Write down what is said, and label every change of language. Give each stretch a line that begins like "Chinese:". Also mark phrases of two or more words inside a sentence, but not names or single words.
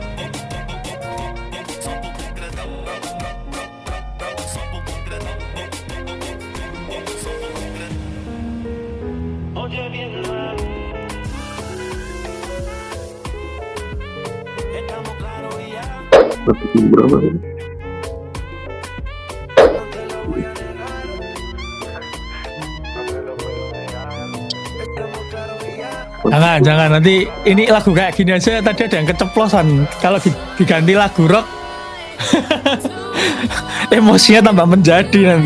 Portuguese: Só bumbum grandão. Só bumbum grandão. Só bumbum grandão. Onde é vindo lá? Estamos claro e
Indonesian: Berapa ini? Jangan nanti ini lagu kayak gini aja tadi ada yang keceplosan. Kalau diganti lagu rock emosinya tambah menjadi nanti.